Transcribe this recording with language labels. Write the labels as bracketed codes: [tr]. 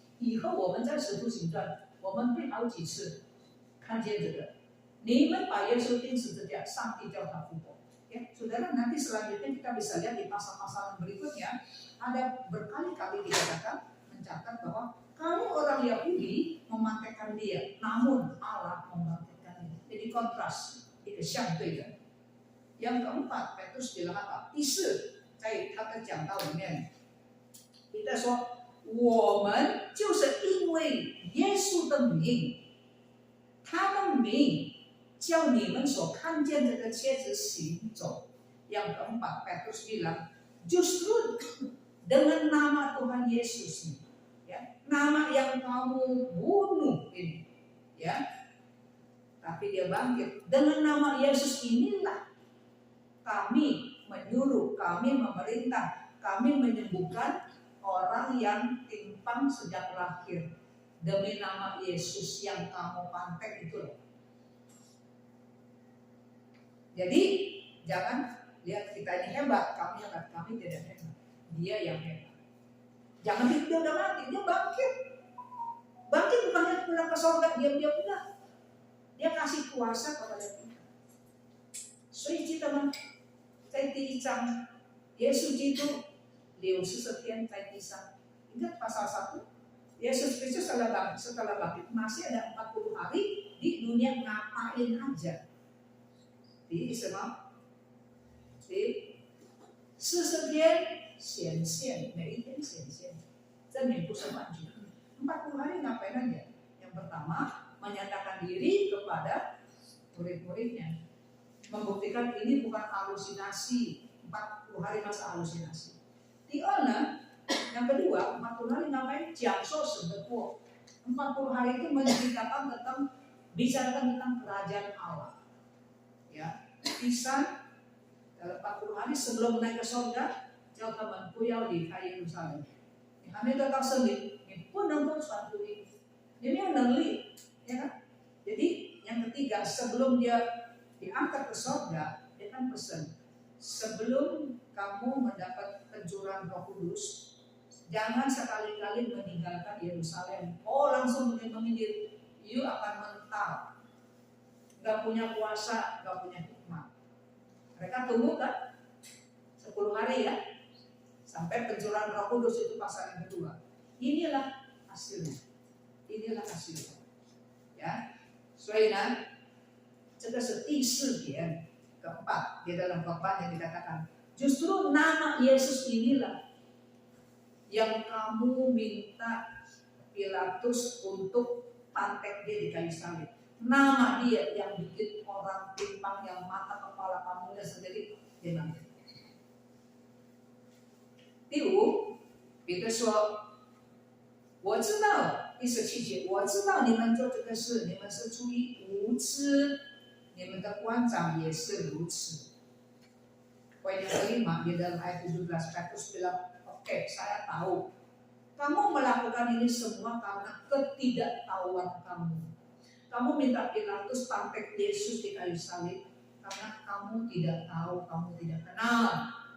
[zh] 以后我们在使徒行传，我们会好几次看见这个。你们把耶稣钉十字架，上帝叫他复活。 [id] Ya, saudara, nanti selanjutnya kita bisa lihat di pasal-pasal berikutnya ada berkali-kali dikatakan mencatat bahwa kamu orang Yahudi memantekkan dia, namun Allah membangkitkan dia. Jadi kontras, itu [zh] 相对的。 [id] yang keempat, Petrus bilang apa? [zh] 第四，在他的讲道里面，彼得说，我们就是因为耶稣的名，他的名叫你们所看见这个蝎子行走。 [id] yang keempat, Petrus bilang, justru dengan nama Tuhan Yesus ini, ya, nama yang kamu bunuh ini, ya, tapi dia bangkit. Dengan nama Yesus inilah kami menyuruh, kami memerintah, kami menyembuhkan orang yang timpang sejak lahir demi nama Yesus yang kamu pantek itu. Jadi jangan lihat kita ini hebat, kami tidak hebat, dia yang hebat. Jangan dia udah mati, dia bangkit. Bangkit bukan hanya pulang ke surga, dia udah. Dia kasih kuasa kepada kita. [zh] 所以记得吗？在第1章，耶稣基督60天在地上。 [id] Ingat pasal 1, Yesus Kristus setelah bangkit masih ada 40 hari di dunia ngapain aja? [zh] Di 40天显现，每一天显现，证明不是幻觉。 [id] 40 hari ngapain aja? Yang pertama, menyatakan diri kepada murid-muridnya. Membuktikan ini bukan halusinasi, 40 hari masa halusinasi. Yang kedua, 40 hari ngapain? [zh] 讲说神的国。 [id] 40 hari itu menceritakan bicarakan tentang kerajaan Allah. Ya, dalam 40 hari sebelum naik ke surga, [zh] 叫他们不要离开耶路撒冷。你还没得到圣灵，你不能够传福音，你没有能力， [id] ya kan? Jadi yang ketiga, sebelum dia diangkat ke surga, dia kan pesan, sebelum kamu mendapat pencurahan Roh Kudus, jangan sekali-kali meninggalkan Yerusalem. Oh, langsung menginjil, you akan mental, gak punya kuasa, gak punya hikmat. Mereka tunggu kan 10 hari ya, sampai pencurahan Roh Kudus itu pasal yang kedua. Inilah hasilnya. Inilah hasilnya. Ya. [zh] 所以呢，这个是第4点 [id] keempat di dalam khotbah yang dikatakan. Justru nama Yesus inilah yang kamu minta Pilatus untuk pantek dia di kayu salib. Nama dia yang bikin orang timpang yang mata kepala kamu sendiri dia nanti. [zh] 第5，彼得说：“我知道第17节，我知道你们做这个事，你们是出于无知，你们的官长也是如此。” [id] Poin yang kelima di dalam ayat 17, Petrus bilang, oke, saya tahu kamu melakukan ini semua karena ketidaktahuan kamu. Kamu minta Pilatus pantek Yesus di kayu salib karena kamu tidak tahu, kamu tidak kenal.